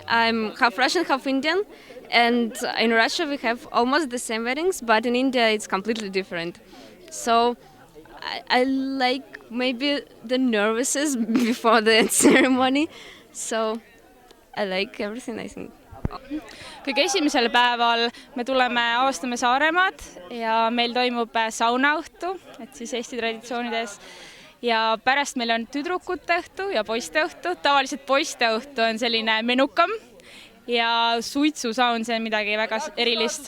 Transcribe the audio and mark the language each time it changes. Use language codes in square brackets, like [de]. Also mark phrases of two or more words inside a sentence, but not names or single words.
[en] I'm half Russian, half Indian, and in Russia we have almost the same weddings, but in India it's completely different. So I like maybe the nervousness before the ceremony, so I like everything, I think. [et] Kõige esimesel päeval me tuleme avastame Saaremaad ja meil toimub saunaõhtu, et siis Eesti traditsioonides. Ja pärast meil on tüdrukute õhtu ja poiste õhtu. Tavaliselt poiste õhtu on selline menukam ja suitsusaun, see on midagi väga erilist.